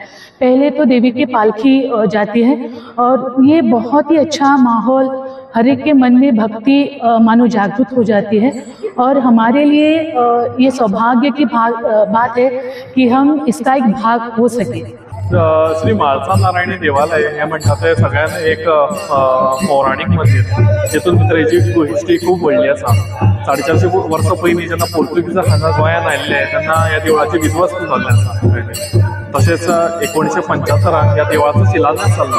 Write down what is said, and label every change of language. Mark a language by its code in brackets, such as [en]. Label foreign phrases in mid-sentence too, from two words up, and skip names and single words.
[hi] पहले तो देवी की पालकी जाती है और ये बहुत ही अच्छा माहौल, हर एक के मन में भक्ति मानो जागृत हो जाती है और हमारे लिए ये सौभाग्य की बात है कि हम इसका एक भाग हो सके। [kok] श्री म्हालसा नारायणी देवालय हे म्हणटा ते सगळ्यात एक पौराणिक मंदिर, जेतून भितर हेची हिस्ट्री खूब व्हडली आसा। 450 वर्सां पयलीं जेन्ना पोर्तुगीज हांगा गोंयांत आयिल्ले तेन्ना ह्या देवळाची विध्वस्त जाल्लें आसा। तशेंच 1975 ह्या देवळाचो शिलान्यास जाल्लो।